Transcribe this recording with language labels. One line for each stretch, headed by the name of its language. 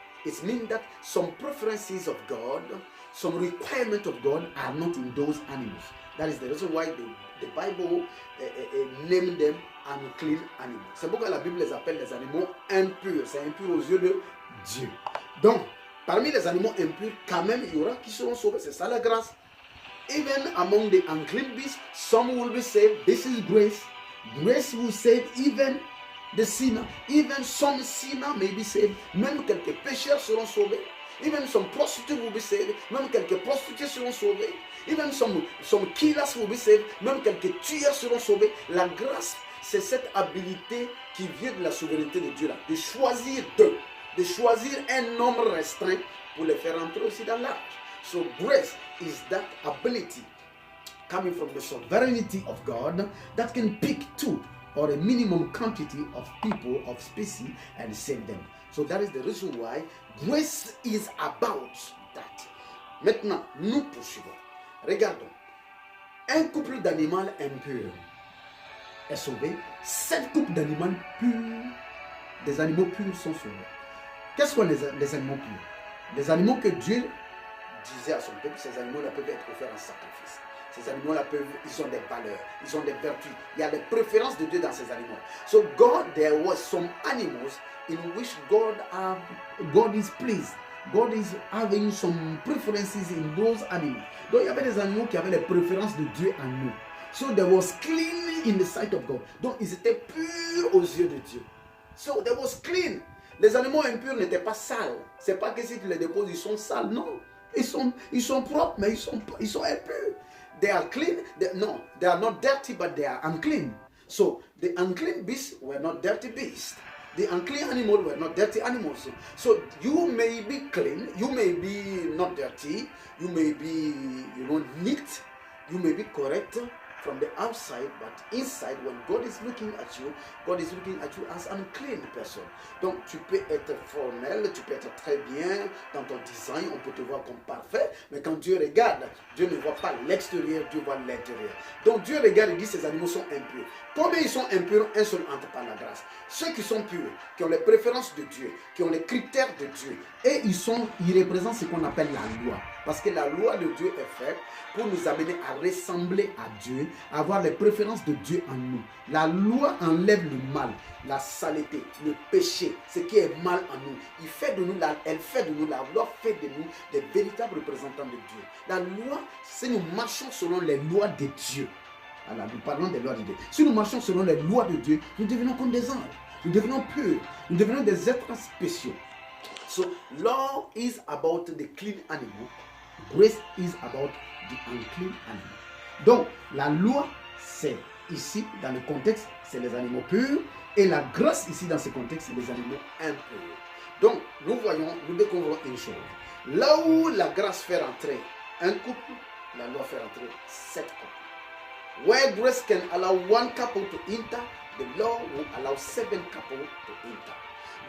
English: It means that some preferences of God, some requirements of God are not in those animals. That is the reason why the Bible named them unclean animals.
French: C'est pourquoi la Bible les appelle les animaux impurs. C'est impur aux yeux de Dieu. Donc, parmi les animaux impurs, quand même, il y aura qui seront sauvés. C'est ça la grâce.
English: Even among the unclean beasts, some will be saved. This is grace. Grace will save even the sinner. Even some sinner may be saved.
French: Même quelques pécheurs seront sauvés.
English: Even some prostitutes will be saved.
French: Même quelques prostituées seront sauvées.
English: Even some killers will be saved.
French: Même quelques tueurs seront sauvés. La grâce, c'est cette habilité qui vient de la souveraineté de Dieu là, de choisir deux, de choisir un nombre restreint pour les faire entrer aussi dans l'arche.
English: So grace is that ability coming from the sovereignty of God that can pick 2 or a minimum quantity of people, of species, and save them. So that is the reason why grace is about that.
French: Maintenant, nous poursuivons. Regardons. Un couple d'animaux impurs est sauvé. 7 couples d'animaux purs, des animaux purs sont sauvés. Qu'est-ce que les animaux purs? Les animaux que Dieu disait à son peuple, ces animaux-là peuvent être offerts en sacrifice. Ces animaux-là ils ont des valeurs, ils ont des vertus. Il y a des préférences de Dieu dans ces animaux.
English: So there was some animals in which God is pleased. God is having some preferences in those animals.
French: Donc il y avait des animaux qui avaient les préférences de Dieu en nous.
English: So there was clean in the sight of God.
French: Donc ils étaient purs aux yeux de Dieu.
English: So there was clean.
French: Les animaux impurs n'étaient pas sales. C'est pas que si tu les déposes, ils sont sales. Non. Ils sont propres, mais ils sont impurs.
English: They are clean. They are not dirty, but they are unclean. So the unclean beasts were not dirty beasts. The unclean animals were not dirty animals. So you may be clean, you may be not dirty, you may be, neat, you may be correct from the outside, but inside, when God is looking at you, God is looking at you as an unclean person.
French: Donc, tu peux être formel, tu peux être très bien dans ton design, on peut te voir comme parfait, mais quand Dieu regarde, Dieu ne voit pas l'extérieur, Dieu voit l'intérieur. Donc, Dieu regarde et dit, ces animaux sont impurs. Combien ils sont impurs? Un seul entre par la grâce. Ceux qui sont purs, qui ont les préférences de Dieu, qui ont les critères de Dieu, et ils représentent ce qu'on appelle la loi. Parce que la loi de Dieu est faite pour nous amener à ressembler à Dieu, à avoir les préférences de Dieu en nous. La loi enlève le mal, la saleté, le péché, ce qui est mal en nous. Elle fait de nous, la loi fait de nous des véritables représentants de Dieu. La loi, si nous marchons selon les lois de Dieu, alors nous parlons des lois de Dieu. Si nous marchons selon les lois de Dieu, nous devenons comme des anges. Nous devenons purs. Nous devenons des êtres spéciaux.
English: So law is about the clean animal. Grace is about the unclean animal.
French: Donc, la loi, c'est ici, dans le contexte, c'est les animaux purs. Et la grâce, ici, dans ce contexte, c'est les animaux impurs. Donc, nous voyons, nous découvrons une chose. Là où la grâce fait rentrer un couple, la loi fait rentrer 7 couples.
English: Where grace can allow one couple to enter, the law will allow 7 couples to enter.